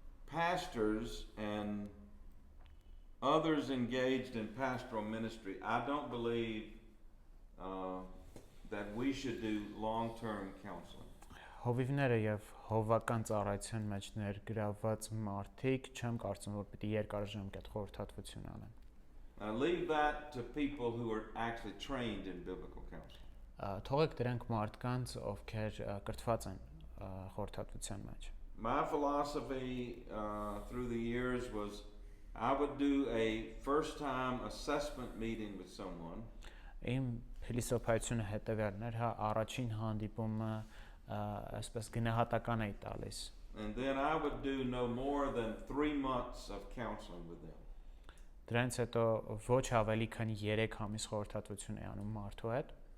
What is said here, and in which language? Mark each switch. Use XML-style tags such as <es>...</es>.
<en>Pastors and others engaged in pastoral ministry, I don't believe that we should do long-term counseling.</en> <hy>Հովիվները եւ հովական ծառայության մեջ ներգրավված մարդիկ չեմ կարծում, որ պիտի երկարաժամկետ խորհրդատվություն անեն։</hy> <en>Leave that to people who are actually trained in biblical counseling.</en> <hy>Թողեք դրանք մարդկանց, ովքեր կրթված են խորհրդատվության մեջ։</hy> <en>My philosophy through the years was I would do a first-time assessment meeting with someone.</en> <hy>Իմ փիլիսոփայությունը հետևյալն էր, հա, առաջին հանդիպումը այսպես գնահատական էի տալիս։</hy> <en>And then I would do no more than 3 months of counseling with them.</en> <hy>Դրանից հետո ոչ ավելի քան 3 ամիս խորհրդատվություն էի անում մարդու հետ։</hy>